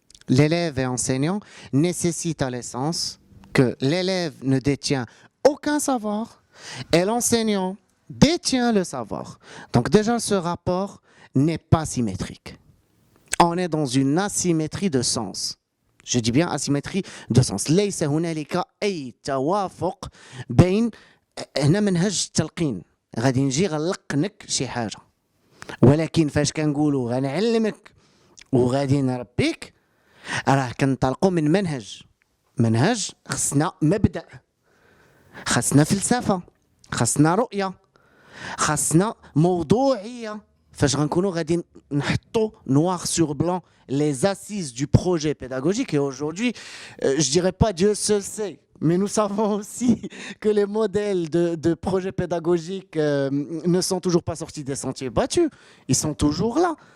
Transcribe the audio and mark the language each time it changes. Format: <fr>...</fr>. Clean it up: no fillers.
<fr>L'élève et enseignant nécessitent à l'essence que l'élève ne détient aucun savoir et l'enseignant détient le savoir. Donc déjà, ce rapport n'est pas symétrique. On est dans une asymétrie de sens. Je dis bien asymétrie de sens.</fr> <ar>ليس هنالك أي توافق بين هنا منهج التلقين. غادي نجي غنلقنك شي حاجة. ولكن فاش كنقولوا غنعلمك وغادي نربيك راه كنطلقوا من منهج خصنا مبدأ، خصنا فلسفة، خصنا رؤية، خصنا موضوعية. فاش غنكونوا غادي نحطوا</ar> <fr>noir sur blanc les assises du projet pédagogique. Et aujourd'hui, je dirais pas Dieu seul sait, mais nous savons aussi que les modèles de projets pédagogiques ne sont toujours pas sortis des sentiers battus. Ils sont toujours là.</fr>